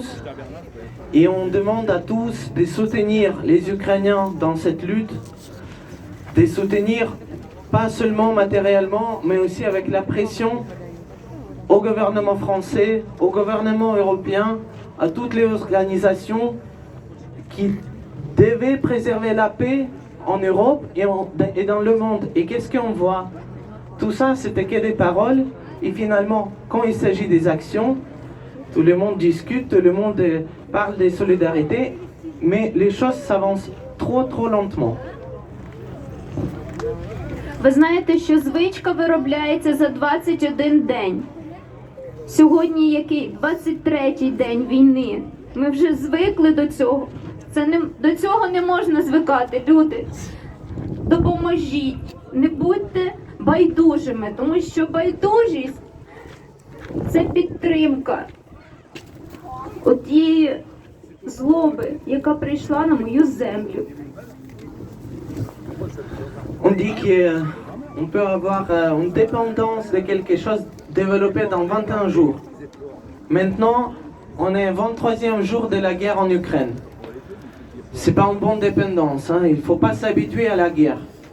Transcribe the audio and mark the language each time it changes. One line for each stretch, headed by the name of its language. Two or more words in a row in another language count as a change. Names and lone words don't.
French: Et on demande à tous de soutenir les Ukrainiens dans cette lutte, de soutenir pas seulement matériellement, mais aussi avec la pression au gouvernement français, au gouvernement européen, à toutes les organisations qui devaient préserver la paix en Europe et dans le monde. Et qu'est-ce qu'on voit? Tout ça, c'était que des paroles, et finalement, quand il s'agit des actions, tout le monde discute, tout le monde parle de solidarité, mais les choses s'avancent trop lentement.
Ukrainian: Ви знаєте, що звичка виробляється за 21 день. Сьогодні який? 23-й день війни. Ми вже звикли до цього. До цього не можна звикати, люди. Допоможіть, не будьте байдужими, тому що байдужість – це підтримка отієї злоби, яка прийшла на мою землю.
French: On dit qu'on peut avoir une dépendance de quelque chose développé dans 21 jours. Maintenant, on est au 23e jour de la guerre en Ukraine. C'est pas une bonne dépendance, hein. Il ne faut pas s'habituer à la guerre.